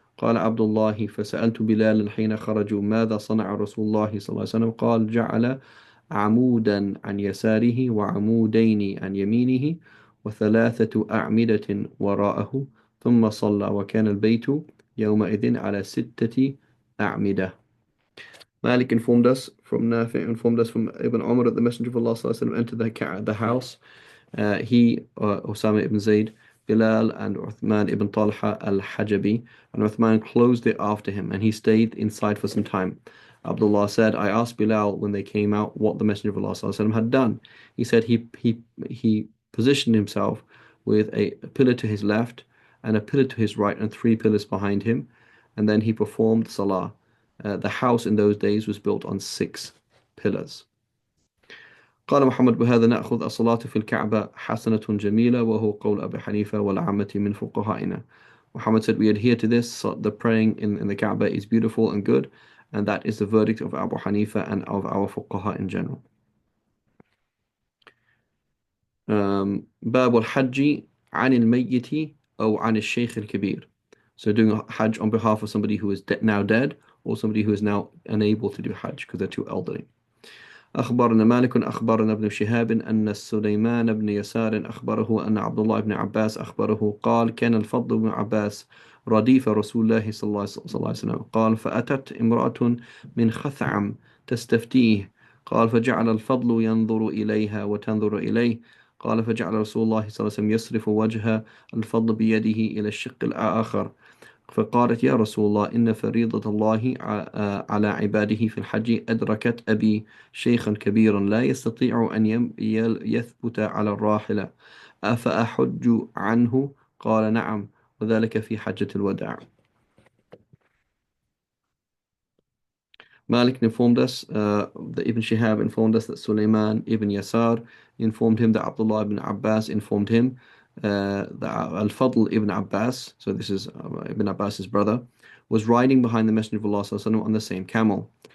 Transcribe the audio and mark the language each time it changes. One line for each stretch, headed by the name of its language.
Arabic: قال عبد الله: فسألت بلال حين خرجوا ماذا صنع رسول الله صلى الله عليه وسلم؟ قال: جعل عمودا عن يساره وعمودين عن يمينه وثلاثة أعمدة وراءه ثم صلى، وكان البيت يومئذ على 6 أعمدة.
English: Malik informed us from Nafi, informed us from Ibn Umar that the Messenger of Allah
Arabic: صلى الله عليه وسلم
English: entered the house. He, Osama ibn Zayd, Bilal, and Uthman ibn Talha al-Hajabi, and Uthman closed it after him, and he stayed inside for some time. Abdullah said, I asked Bilal when they came out what the Messenger of Allah ﷺ had done. He said he positioned himself with a pillar to his left and a pillar to his right and 3 pillars behind him, and then he performed salah. The house in those days was built on 6 pillars.
Arabic: قال محمد: بهذا نأخذ الصلاة في الكعبة حسنة جميلة وهو قول أبي حنيفة والعامة من فقهائنا.
English: Muhammad said, we adhere to this, so the praying in the Kaaba is beautiful and good, and that is the verdict of Abu Hanifa and of our fuqaha in general.
Arabic: باب الحج عن الميت أو عن الشيخ الكبير.
English: So doing a hajj on behalf of somebody who is now dead or somebody who is now unable to do hajj because they're too elderly.
Arabic: أخبرنا مالك أخبرنا ابن شهاب أن سليمان بن يسار أخبره أن عبد الله بن عباس أخبره قال كان الفضل بن عباس رديف رسول الله صلى الله عليه وسلم قال فأتت امرأة من خثعم تستفتيه قال فجعل الفضل ينظر إليها وتنظر إليه قال فجعل رسول الله صلى الله عليه وسلم يصرف وجه الفضل بيده إلى الشق الآخر فقالت يا رسول الله إن فريضة الله على عباده في الحج أدركت أبي شيخا كبيرا لا يستطيع أن يثبت على الراحلة أفأحج عنه؟ قال نعم وذلك في حجة الوداع.
English: Malik informed us, that Ibn Shihab informed us that Sulaiman ibn Yasar informed him that Abdullah ibn Abbas informed him that Al-Fadl ibn Abbas, so this is Ibn Abbas's brother, was riding behind the Messenger of Allah sallallahu on the same camel.